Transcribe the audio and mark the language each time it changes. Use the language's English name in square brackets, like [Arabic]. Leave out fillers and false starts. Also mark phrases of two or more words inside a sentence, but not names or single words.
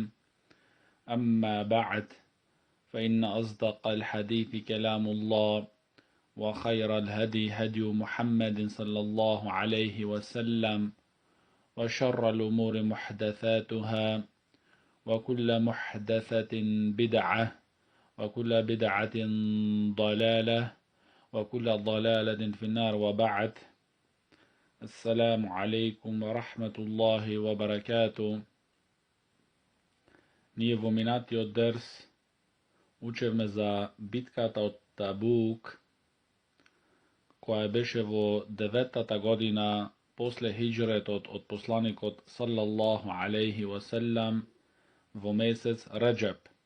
[Arabic] أما بعد، فإن أصدق الحديث كلام الله، وخير الهدي هدي محمد صلى الله عليه وسلم، وشر الأمور محدثاتها، وكل محدثة بدعة، وكل بدعة ضلالة، وكل ضلالة في النار. وبعد، السلام عليكم ورحمة الله وبركاته. [Macedonian] Ние во минатиот дерс учевме за битката од Табук, која беше во 9-та година после хиџретот од посланикот [Arabic] صلى الله عليه وسلم [Macedonian] во месец Раџаб.